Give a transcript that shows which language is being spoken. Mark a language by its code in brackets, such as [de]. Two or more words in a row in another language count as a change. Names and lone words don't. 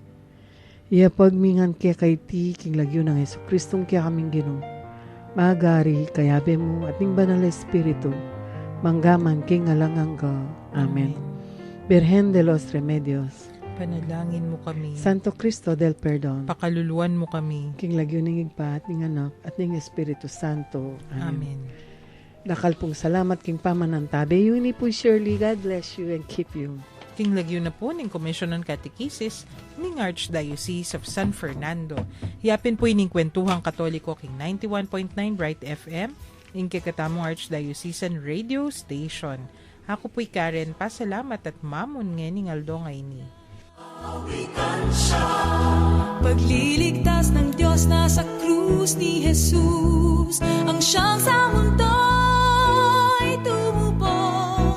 [pam] Iya pagmingan kaya kay ti king lagyo ng Yesu Kristong kaya kaming ginong, magari kayabe mo at ning banal na Espiritu, manggaman king alangangga. [es] Amen. Virgen de los Remedios, [pam] Panalangin mo kami. [es] Santo Cristo del Perdón, [pam] Pakaluluan mo kami. king lagyo ng igpa at ning anak at ning [es] Espiritu Santo. [pam] Amen. Amen. Dakal pong salamat king pamanantabe. Yun ni po Shirley, [en] God bless you and keep you. [pam] King lagyo na po ng Komisyon ng Catechesis ng Archdiocese of San Fernando. Hiyapin po ining kwentuhang Katoliko king 91.9 Bright FM, ing kakatamong [en] Archdiocesan Radio Station. [pam] Ako po'y Karen, pasalamat at mamon ng aldo ngay ni. [tl] Pagliligtas ng Diyos na sa krus ni Jesus, ang siyang sa mundo'y tumubos.